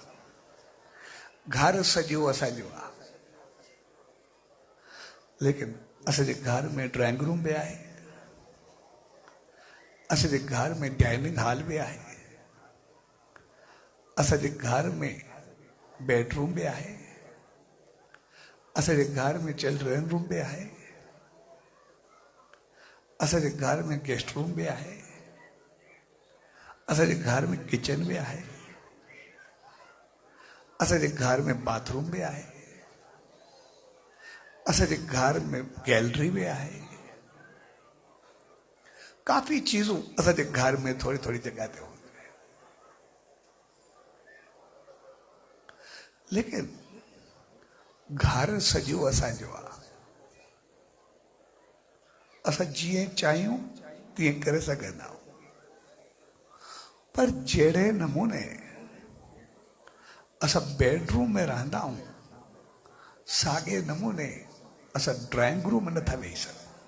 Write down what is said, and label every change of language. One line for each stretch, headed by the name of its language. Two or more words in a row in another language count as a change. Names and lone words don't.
Sindhi: घरु सॼो असांजो आहे, लेकिन असांजे घर में
English: drawing room
Sindhi: बि आहे, असांजे घर में
English: dining hall
Sindhi: बि आहे, असांजे घर में बेडरूम भी आहे, असांजे घर में
English: children room
Sindhi: भी आहे, असांजे घर में
English: guest room
Sindhi: भी आहे, असांजे घर में किचन भी आहे, असांजे घर में बाथरूम भी आहे, असांजे घर में गैलरी भी आहे। काफी चीजों असांजे घर में थोड़ी थोड़ी जगह ते होंदी है। लेकिन घर सॼो असांजो आहे। असां जीअं चाहियूं तीअं करे सघंदा आहियूं। पर जहिड़े नमूने असां बेडरूम में रहंदा आहियूं, साॻे नमूने असां
English: drawing room
Sindhi: में नथा वेही सघूं।